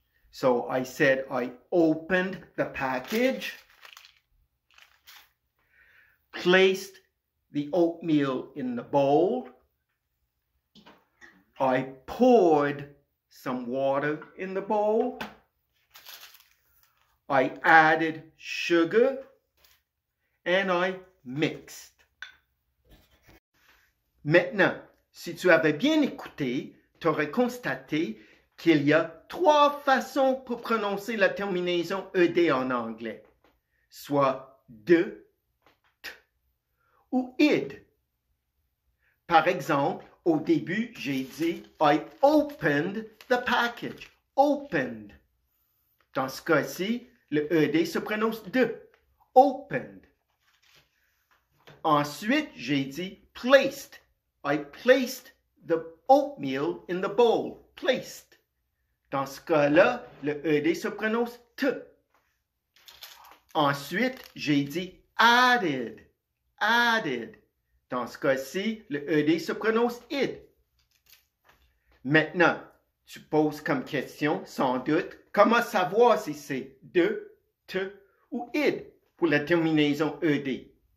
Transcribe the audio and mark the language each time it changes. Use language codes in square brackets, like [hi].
[en] So I said I opened the package, placed the oatmeal in the bowl. I poured some water in the bowl. I added sugar and I mixed. [fr] Maintenant, si tu avais bien écouté, tu aurais constaté qu'il y a trois façons pour prononcer la terminaison ED en anglais, soit de, t ou id. Par exemple, au début, j'ai dit « [en] I opened the package [fr] ». Opened. Dans ce cas-ci, le ED se prononce « de ». Opened. Ensuite, j'ai dit « placed ». [en] I placed the oatmeal in the bowl. Placed. [fr] Dans ce cas-là, le ED se prononce « te ». Ensuite, j'ai dit « added ». Added. Dans ce cas-ci, le ED se prononce « id ». Maintenant, tu poses comme question, sans doute, comment savoir si c'est « de »,« te » ou « id » pour la terminaison ED.